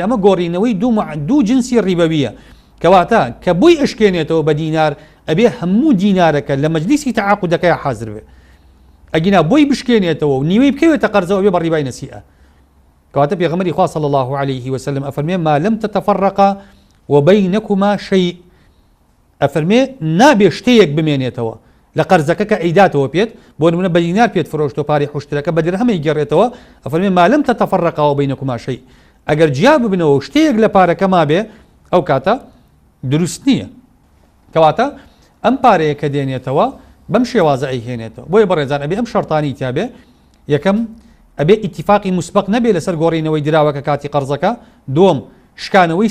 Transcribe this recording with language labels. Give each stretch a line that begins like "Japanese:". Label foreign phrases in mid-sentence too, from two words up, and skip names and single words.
Central Kurdish: ئەمە گۆڕینەوەی دوو جنسی ڕیبەویە کەواتە کە بووی ئەشکێنێتەوە بە دینار ئەبێ هەموو دینارەکە لە مەجلیسی تعاقودەکەی حاضر بێ ئەگینا بۆی بشکێنێتەوە و نیوەی بکەوێتە قەرزەوە بێ بە ڕیبای نەسیئە کەواتە پێغەمبەری خوا
Arabic: صلی الله عليه وسلم
Central Kurdish: ئەفەرمێ
Arabic: ما لم تتفرقا وبينكما شيء
Central Kurdish: ئەفەرمێ نابێ شتەیەک بمێنێتەوە لە قەرزەکە کە ئەیداتەوە پێت بۆ نمونە بە دینار پێت فرۆشتەوە پارەی حوشترەکە بە درهەمەی گەڕێتەوە ئەفەرمێ
Arabic: ما لم تتفرقا وبينكما شيء
Central Kurdish: ئەگەر جیا ببنەوە شتەیەک لە پارەکە مابێ ئەو کاتە دروست نییە کەواتە ئەم پارەیە کە دێنێتەوە بەم شێوازە ئەیهێنێتەوە بۆیە بەڕێزان ئەبێ ئەم شەرطانی تیابێ یەکەم ئەبێ ئیتیفاقی مسبق نەبێ لەسەر گۆڕینەوەی دراوەکە کاتی قەرزەکە دووەم شکانەوەی